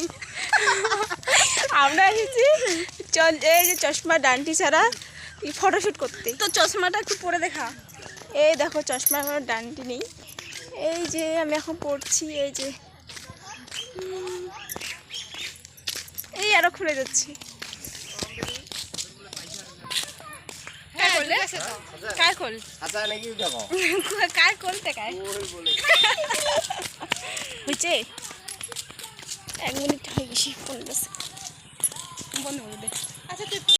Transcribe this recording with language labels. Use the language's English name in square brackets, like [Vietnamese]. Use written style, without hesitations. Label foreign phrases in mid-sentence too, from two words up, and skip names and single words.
[Bangla] আমরা এসেছি এই যে চশমার ডান্টি ছাড়া ফটোশ্যুট করতে। তো চশমাটা একটু পরে দেখা। এই দেখো চশমার কোনো ডান্টি নেই। এই যে আমি এখন পড়ছি, এই যে এই আরো খুলে যাচ্ছি। [Marathi] काय खोल आता नाही দেখো काय खोलते काय [Bangla] হয়েছে 1 মিনিট হয়ে গেছি, 15 সেকেন্ড বন্ধ করে দে। আচ্ছা তুই